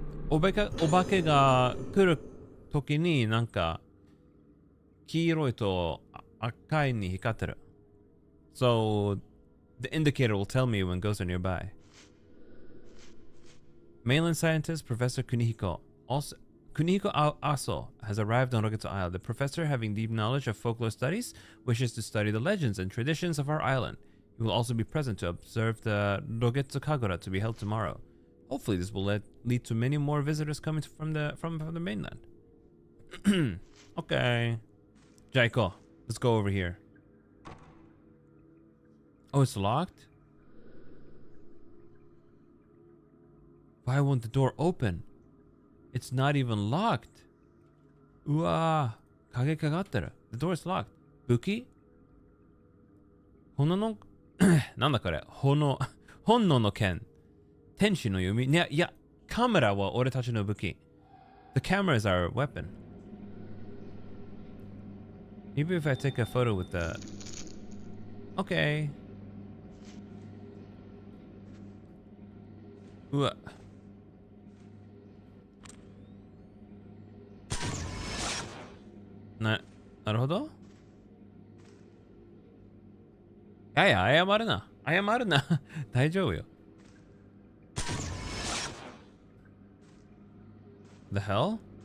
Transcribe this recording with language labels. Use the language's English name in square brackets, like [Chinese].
[Japanese] お化けが来る時になんか黄色いと赤いに光ってる。 [English] So the indicator will tell me when ghosts are nearby. Mainland scientist Professor Kunihiko Aso has arrived on Rogetsu Isle. The professor, having deep knowledge of folklore studies, wishes to study the legends and traditions of our island. He will also be present to observe the Rogetsu Kagura to be held tomorrow. Hopefully this will lead to many more visitors coming from the mainland. Okay. Jaiko, let's go over here. Oh, it's locked? Why won't the door open? It's not even locked. Uwa, kage kagatte. The door is locked. Buki? [Japanese] Hono no なんだこれ本能の剣天使の弓いやカメラは俺たちの武器 The camera is our weapon. [English] Maybe if I take a photo with the Okay. [Japanese] うわなるほどいや謝るな大丈夫よ The hell?